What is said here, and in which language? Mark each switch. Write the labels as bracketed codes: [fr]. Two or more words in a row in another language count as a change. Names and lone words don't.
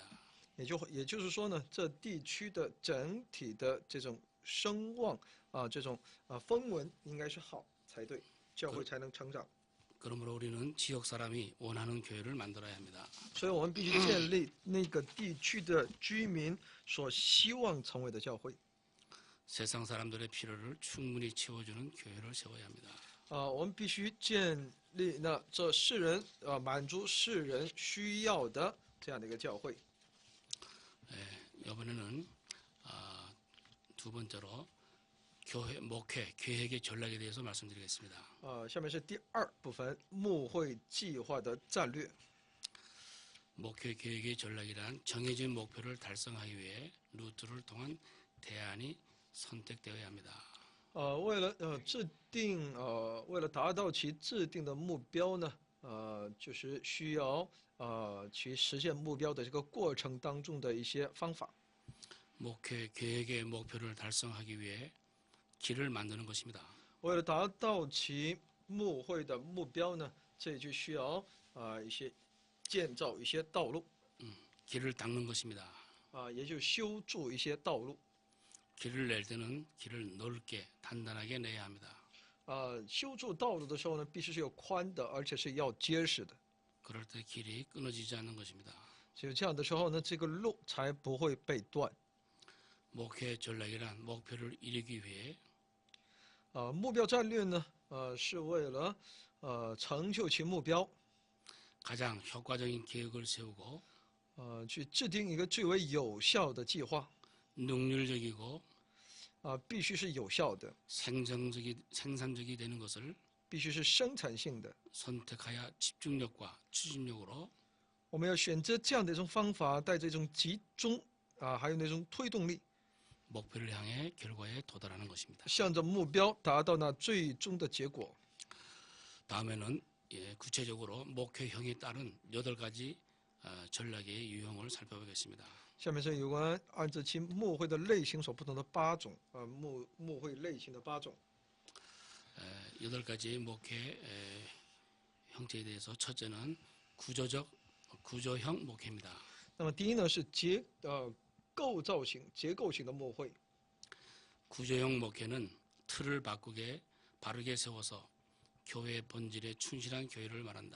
[zh] 也就是说呢，这地区的整体的这种声望这种风闻应该是好才对，教会才能成长。 [ko] 그러므로 우리는 지역 사람이 원하는 교회를 만들어야 합니다. [zh] 所以我们必须建立那个地区的居民所希望成为的教会。 [ko] 세상 사람들의 필요를 충분히 채워주는 교회를 세워야 합니다. [zh] 我们必须建立这世人满足世人需要的这样的一个教会。 [ko] 이번에는 두 번째로 교회 목회 계획의 전략에 대해서 말씀드리겠습니다. [zh] 下面是第二部分牧会计划的战略。 [ko] 목회 계획의 전략이란 정해진 목표를 달성하기 위해 루트를 통한 대안이 선택되어야 합니다. [zh] 为了为了达到其制定的目标呢，就是需要去实现目标的这个过程当中的一些方法。 [ko] 목회 계획의 목표를 달성하기 위해 길을 만드는 것입니다. [zh] 为了达到其牧会的目标呢，这就需要一些建造一些道路， [ko] 길을 닦는 것입니다. [zh] 也就修筑一些道路。 [ko] 길을 낼 때는 길을 넓게 단단하게 내야 합니다. [zh] 修筑道路的时候呢，必须是有宽的，而且是要结实的。 [ko] 그럴 때 길이 끊어지지 않는 것입니다. [zh] 只有这样的时候呢，这个路才不会被断。 [ko] 목회 전략이란 목표를 이루기 위해 [zh] 目标战略呢，是为了成就其目标， [ko] 가장 효과적인 계획을 세우고 [zh] 去制定一个最为有效的计划， [ko] 능률적이고 [zh] 必须是有效的， [ko] 생산적이 되는 것을 [zh] 必须是生产性的。 [ko] 선택하여 집중력과 추진력으로 [zh] 我们要选择这样的一种方法，带着一种集中还有那种推动力， [ko] 목표를 향해 결과에 도달하는 것입니다. [zh] 向着目标达到那最终的结果。 [ko] 다음에는 구체적으로 목표형에 따른 8가지 전략의 유형을 살펴보겠습니다. [zh] 下面是有关按照其牧会的类型所不同的8种牧会类型的8种。 [ko] 8가지 목회 형태에 대해서 첫째는 구조형 목회입니다. [zh] 那么第一呢是构造型、结构型的牧会。 [ko] 구조형 목회는 틀을 바르게 세워서 교회의 본질에 충실한 교회를 말한다.